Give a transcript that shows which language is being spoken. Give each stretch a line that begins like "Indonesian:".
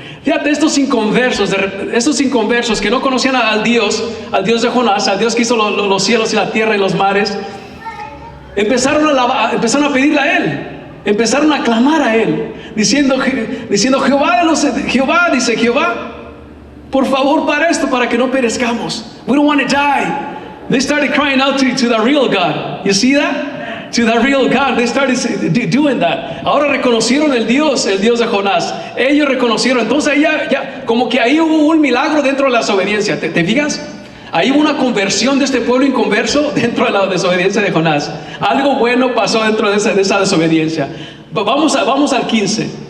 Spanish: Fíjate, estos inconversos que no conocían al Dios de Jonás, al Dios que hizo los cielos y la tierra y los mares, empezaron a pedirle a Él, empezaron a clamar a Él, diciendo Jehová, dice Jehová, por favor, para esto, para que no perezcamos.
English: We don't want to die. They started crying out to the real God. You see that? To the real God. They started doing that.
Spanish: Ahora reconocieron el Dios de Jonás. Ellos reconocieron. Entonces ya como que ahí hubo un milagro dentro de la desobediencia. ¿Te fijas? Ahí hubo una conversión de este pueblo inconverso dentro de la desobediencia de Jonás. Algo bueno pasó dentro de esa desobediencia. Vamos al 15.